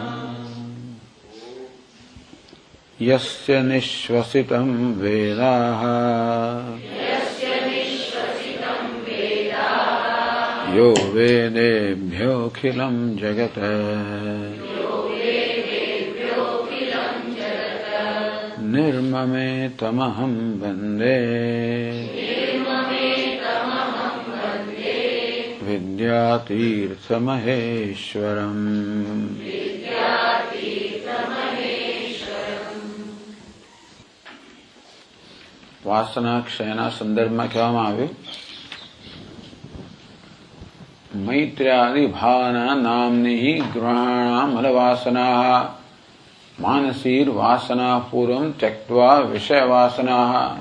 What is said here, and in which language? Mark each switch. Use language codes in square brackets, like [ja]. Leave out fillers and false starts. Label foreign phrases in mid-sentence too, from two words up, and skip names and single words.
[sa] यस्य निःश्वसितं वेदाः यो वेदेभ्योऽखिलं जगत् निर्ममेतमहं वन्दे विद्यातीर्थमहेश्वरम्। [gu] વાસના ક્ષયના સંદર્ભમાં કહેવામાં આવ્યું [sa] मैत्र्यादि भावना नामनी गृहाणामल वासना मानसीर वासना पूर्वम् त्यक्त्वा विषय वासना।